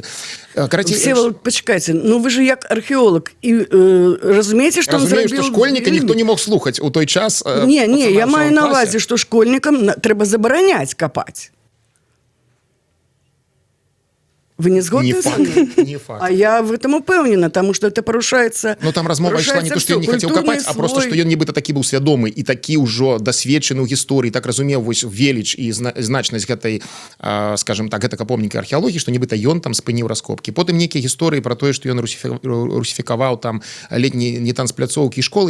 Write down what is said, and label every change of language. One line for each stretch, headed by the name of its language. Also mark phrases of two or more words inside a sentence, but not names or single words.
Belarusian: Всеволод, почекайте,
Russian: ну вы же
Belarusian: як археолог і разумееце, што он зрабіў... Разумею, што школьніка ніхто не мог слухаць у той час. Не, я маю на ўвазе, што школьнікам трэба забараняць капаць. Вы не згодны Не
Russian: со
Belarusian: факт,
Russian: мной?
Belarusian: не факт.
Russian: А я в этом упэўнена, потому что это парушается.
Belarusian: Ну там размова ішла не то, што ён не хацеў капаць, а просто што ён нібыта такі быў свядомы і такі ўжо дасведчаны ў гісторыі, так разумеў вось веліч і значнасць гэтай,
Russian: скажем так,
Belarusian: гэтага помніка археалогіі, што нібыта ён там спыніў раскопкі. Потым нейкія гісторыі пра тое, што ён русіфікаваў там летні не танцпляцоўкі і школы.